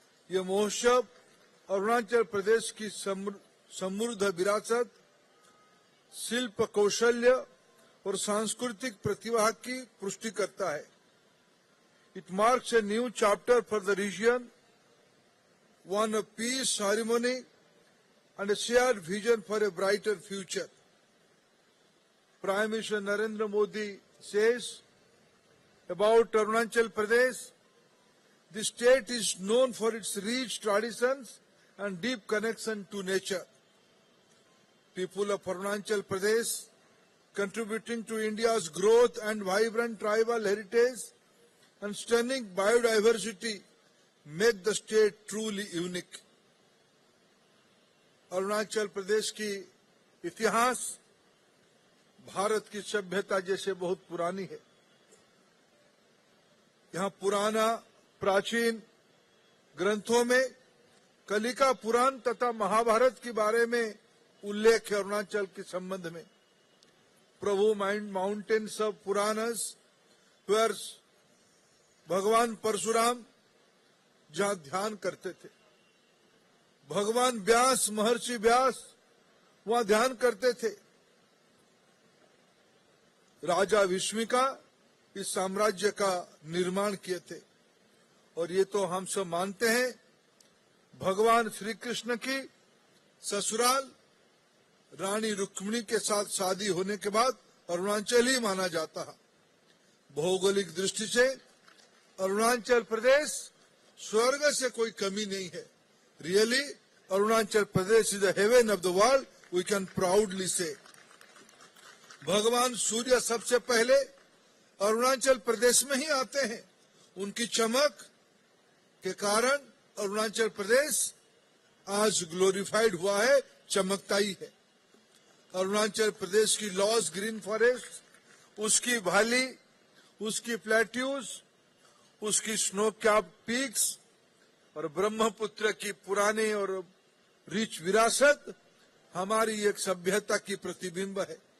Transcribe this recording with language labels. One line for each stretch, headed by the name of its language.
Hindi: ये महोत्सव अरुणाचल प्रदेश की समृद्ध विरासत, शिल्प कौशल्य और सांस्कृतिक प्रतिभा की पुष्टि करता है।
English: It marks a new chapter for the region, one of peace, harmony and a shared vision for a brighter future. Prime Minister Narendra Modi says about Arunachal Pradesh, the state is known for its rich traditions and deep connection to nature. People of Arunachal Pradesh, contributing to India's growth and vibrant tribal heritage and stunning biodiversity, make the state truly unique.
Hindi: Arunachal Pradesh की इतिहास भारत की सभ्यता जैसे बहुत पुरानी है। यहाँ पुराना प्राचीन ग्रंथों में कलिका पुराण तथा महाभारत के बारे में उल्लेख है। अरुणाचल के संबंध में प्रभु
English: mountains of Puranas, where
Hindi: भगवान परशुराम जहाँ ध्यान करते थे, भगवान व्यास, महर्षि व्यास वहां ध्यान करते थे, राजा विश्विका इस साम्राज्य का निर्माण किए थे। और ये तो हम सब मानते हैं भगवान श्री कृष्ण की ससुराल रानी रुक्मिणी के साथ शादी होने के बाद अरुणाचल ही माना जाता है। भौगोलिक दृष्टि से अरुणाचल प्रदेश स्वर्ग से कोई कमी नहीं है।
English: Really, Arunachal Pradesh is the heaven of the world, we can proudly say.
Hindi: भगवान सूर्य सबसे पहले अरुणाचल प्रदेश में ही आते हैं। उनकी चमक के कारण अरुणाचल प्रदेश आज ग्लोरीफाइड हुआ है, चमकता ही है। अरुणाचल प्रदेश की
English: lush green forest,
Hindi: उसकी वैली, उसकी प्लेट्यूज, उसकी
English: snow cap peaks
Hindi: और ब्रह्मपुत्र की पुरानी और रिच विरासत हमारी एक सभ्यता की प्रतिबिंब है।